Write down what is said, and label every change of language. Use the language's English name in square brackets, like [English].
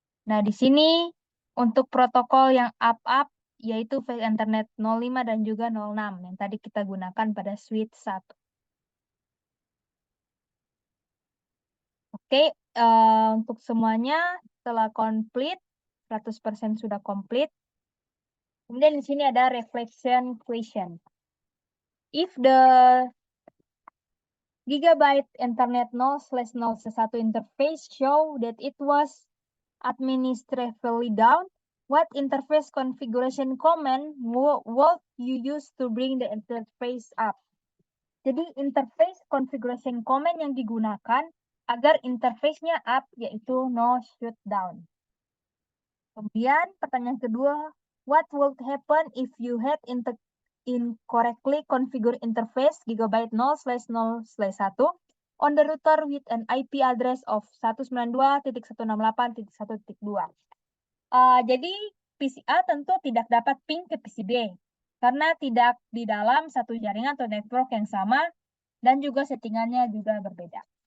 [Indonesian] Nah, di sini untuk protokol yang up yaitu file internet 05 dan juga 06 yang tadi kita gunakan pada switch 1. Oke, untuk semuanya setelah komplit, 100% sudah komplit. Kemudian di sini ada reflection question. [English] If the gigabyte internet 0/0/1 interface show that it was administratively down, what interface configuration command would you use to bring the interface up? [Indonesian] Jadi interface configuration command yang digunakan agar interface-nya up yaitu no shutdown. Kemudian pertanyaan kedua, [English] what would happen if you had incorrectly configured interface gigabyte 0/0/1 on the router with an IP address of 192.168.1.2. [Indonesian] Jadi PC A tentu tidak dapat ping ke PC B karena tidak di dalam satu jaringan atau network yang sama dan juga settingannya juga berbeda.